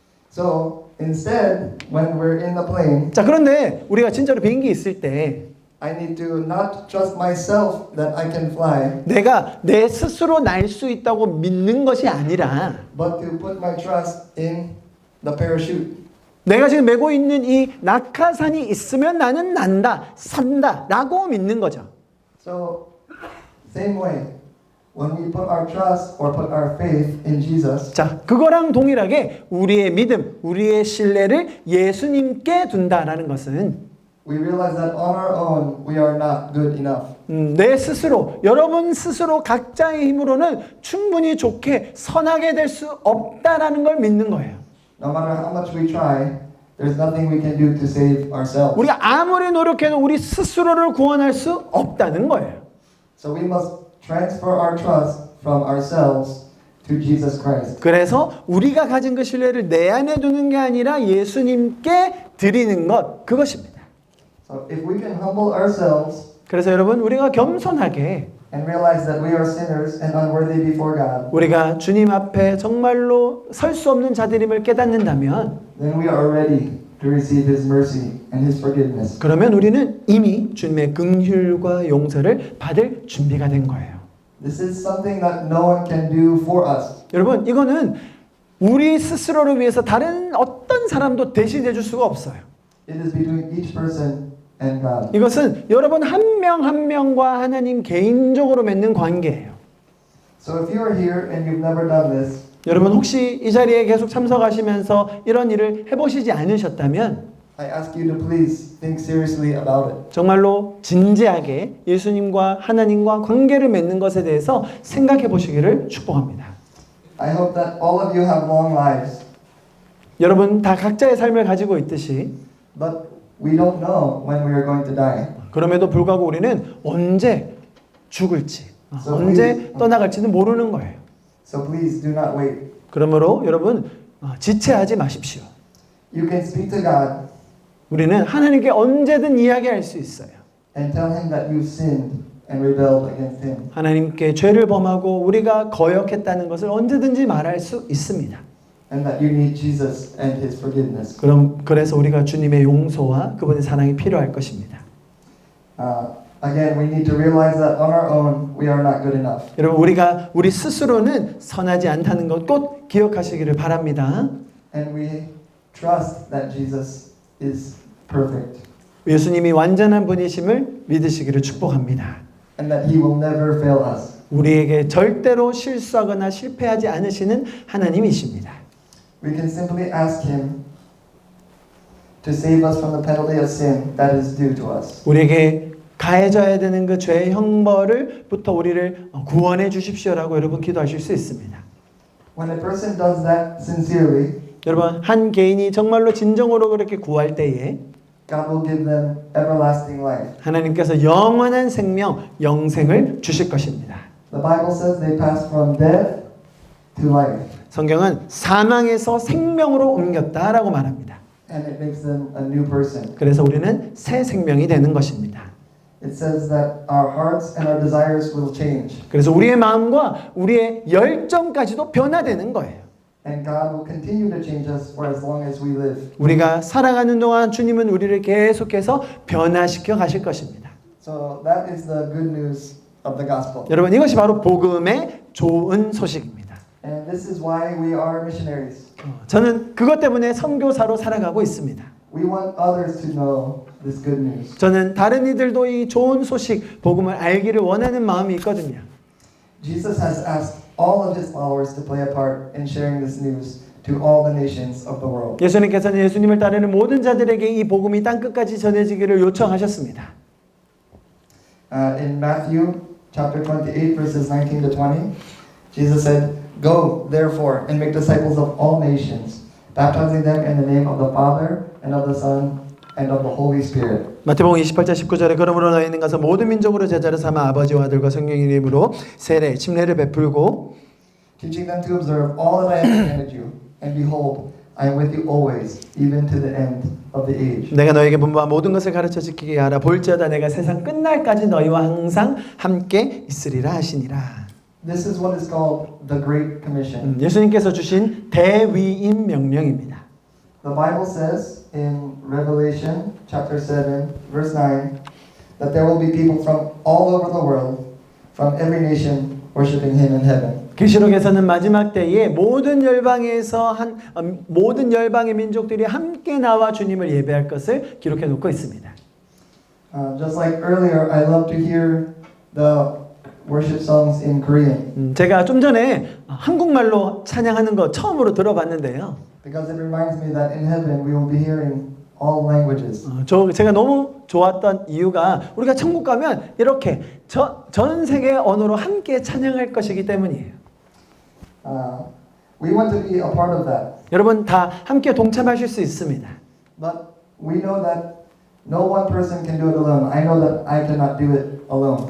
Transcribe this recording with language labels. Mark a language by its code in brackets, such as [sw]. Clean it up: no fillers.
[en] So instead, when we're in the plane, [ko] 자, 그런데 우리가 진짜로 비행기 있을 때 [en] I need to not trust myself that I can fly, [ko] 내가 내 스스로 날 수 있다고 믿는 것이 아니라 [en] but to put my trust in the parachute. [ko] 내가 지금 메고 있는 이 낙하산이 있으면 나는 난다, 산다 라고 믿는 거죠. [en] So, same way, when we put our trust or put our faith in Jesus, [ko] 자, 그거랑 동일하게 우리의 믿음, 우리의 신뢰를 예수님께 둔다라는 것은 [en] we realize that on our own we are not good enough. [ko] 내 스스로, 여러분 스스로 각자의 힘으로는 충분히 좋게 선하게 될 수 없다라는 걸 믿는 거예요. [en] No matter how much we try, there's nothing we can do to save ourselves. [ko] 우리가 아무리 노력해도 우리 스스로를 구원할 수 없다는 거예요. [en] So we must transfer our trust from ourselves to Jesus Christ. [ko] 그래서 우리가 가진 그 신뢰를 내 안에 두는 게 아니라 예수님께 드리는 것, 그것입니다. [en] So if we can humble ourselves [ko] 그래서 여러분, 우리가 겸손하게 [en] and realize that we are sinners and unworthy before God, [ko] 우리가 주님 앞에 정말로 설 수 없는 자들임을 깨닫는다면 [en] then we are ready to receive His mercy and His forgiveness. [ko] 그러면 우리는 이미 주님의 긍휼과 용서를 받을 준비가 된 거예요. [en] This is something that no one can do for us. [ko] 여러분, 이거는 우리 스스로를 위해서 다른 어떤 사람도 대신해 줄 수가 없어요. [en] It is between each person and God. [ko] 이것은 여러분 한 명 한 명과 하나님 개인적으로 맺는 관계예요. [en] So if you are here and you've never done this, [ko] 여러분 혹시 이 자리에 계속 참석하시면서 이런 일을 해보시지 않으셨다면 [en] I ask you to please think seriously about it. [ko] 정말로 진지하게 예수님과 하나님과 관계를 맺는 것에 대해서 생각해 보시기를 축복합니다. [en] I hope that all of you have long lives, [ko] 여러분 다 각자의 삶을 가지고 있듯이 [en] but we don't know when we are going to die. [ko] 그럼에도 불구하고 우리는 언제 죽을지 언제 떠나갈지는 모르는 거예요. [en] So please do not wait. [ko] 그러므로 여러분 지체하지 마십시오. [en] You can speak to God [ko] 우리는 하나님께 언제든 이야기할 수 있어요. [en] and tell Him that you've sinned and rebelled against Him. [ko] 하나님께 죄를 범하고 우리가 거역했다는 것을 언제든지 말할 수 있습니다. [en] And that you need Jesus and His forgiveness. [ko] 그래서 우리가 주님의 용서와 그분의 사랑이 필요할 것입니다. [en] Again, we need to realize that on our own we are not good enough. [ko] 여러분 우리가 우리 스스로는 선하지 않다는 것 꼭 기억하시기를 바랍니다. [en] And we trust that Jesus is perfect. [ko] 예수님이 완전한 분이심을 믿으시기를 축복합니다. [en] And that He will never fail us. [ko] 우리에게 절대로 실수하거나 실패하지 않으시는 하나님이십니다. [en] We can simply ask Him to save us from the penalty of sin that is due to us. [ko] 우리에게 가해져야 되는 그 죄의 형벌을부터 우리를 구원해 주십시오라고 여러분 기도하실 수 있습니다. [en] When a person does that sincerely, [ko] 여러분 한 개인이 정말로 진정으로 그렇게 구할 때에 [en] God will give them everlasting life. [ko] 하나님께서 영원한 생명, 영생을 주실 것입니다. [en] The Bible says they pass from death to life. [ko] 성경은 사망에서 생명으로 옮겼다라고 말합니다. [en] And it makes them a new person. [ko] 그래서 우리는 새 생명이 되는 것입니다. [en] It says that our hearts and our desires will change. [ko] 그래서 우리의 마음과 우리의 열정까지도 변화되는 거예요. [en] And God will continue to change us for as long as we live. [ko] 우리가 살아가는 동안 주님은 우리를 계속해서 변화시켜 가실 것입니다. [en] So that is the good news of the gospel. [ko] 여러분 이것이 바로 복음의 좋은 소식입니다. [en] And this is why we are missionaries. [ko] 저는 그것 때문에 선교사로 살아가고 있습니다. [en] We want others to know this good news. [ko] 저는 다른 이들도 이 좋은 소식, 복음을 알기를 원하는 마음이 있거든요. [en] Jesus has asked all of His followers to play a part in sharing this news to all the nations of the world. [ko] 예수님께서는 예수님을 따르는 모든 자들에게 이 복음이 땅끝까지 전해지기를 요청하셨습니다. [en] In Matthew chapter 28 verses 19 to 20, Jesus said, "Go, therefore, and make disciples of all nations, baptizing them in the name of the Father and of the Son and of the Holy Spirit. [ko] 마태복음 28장 19절에 그러므로 너희는 가서 모든 민족으로 제자를 삼아 아버지와 아들과 성령의 이름으로 세례, 침례를 베풀고 [en] Teaching them to observe all that I have commanded you. And behold, I am with you always, even to the end of the age. [ko] 내가 너에게 분부한 모든 것을 가르쳐 지키게 하라. 볼지어다 내가 세상 끝날까지 너희와 항상 함께 있으리라 하시니라. [en] This is what is called the Great Commission. [ko] 예수님께서 주신 대위임 명령입니다. [en] The Bible says in Revelation chapter 7, verse 9, that there will be people from all over the world, from every nation, worshiping Him in heaven. [ko] 계시록에서는 마지막 때에 모든 열방에서 모든 열방의 민족들이 함께 나와 주님을 예배할 것을 기록해 놓고 있습니다. [en] Just like earlier, I love to hear the worship songs in Korean [ko] 제가 좀 전에 한국말로 찬양하는 거 처음으로 들어봤는데요. [en] because it reminds me that in heaven we will be hearing all languages. [ko] 제가 너무 좋았던 이유가 우리가 천국 가면 이렇게 전 세계 언어로 함께 찬양할 것이기 때문이에요. [en] We want to be a part of that. [ko] 여러분 다 함께 동참하실 수 있습니다. [en] But we know that no one person can do it alone. I know that I cannot do it alone.